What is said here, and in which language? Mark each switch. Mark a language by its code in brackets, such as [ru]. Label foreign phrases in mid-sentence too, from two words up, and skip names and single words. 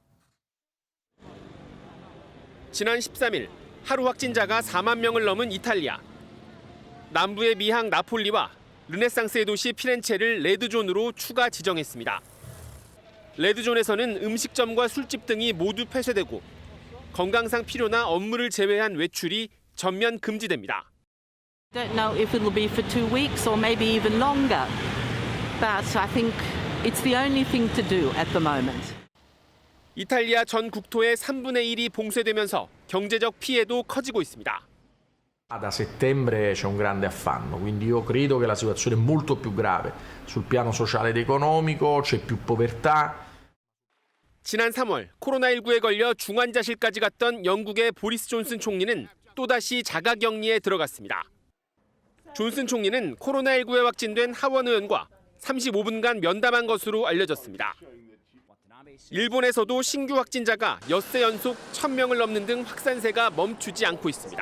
[ko] 지난 13일 하루 확진자가 4만 명을 넘은 이탈리아. 남부의 미항 나폴리와 르네상스의 도시 피렌체를 레드존으로 추가 지정했습니다. 레드존에서는 음식점과 술집 등이 모두 폐쇄되고 건강상 필요나 업무를 제외한 외출이 전면 금지됩니다. [en] Don't know if it'll be for 2 weeks or maybe even longer. But I think it's the only thing to do at the moment. [ko] 이탈리아 전 국토의 3분의 1이 봉쇄되면서 경제적 피해도 커지고 있습니다. [it] Da settembre c'è un grande affanno, quindi io credo che la situazione è molto più grave sul piano sociale ed economico, c'è più povertà. [ko] 지난 3월 코로나19에 걸려 중환자실까지 갔던 영국의 보리스 존슨 총리는 또다시 자가격리에 들어갔습니다. 존슨 총리는 코로나19에 확진된 하원 의원과 35분간 면담한 것으로 알려졌습니다. 일본에서도 신규 확진자가 엿새 연속 1,000명을 넘는 등 확산세가 멈추지 않고 있습니다.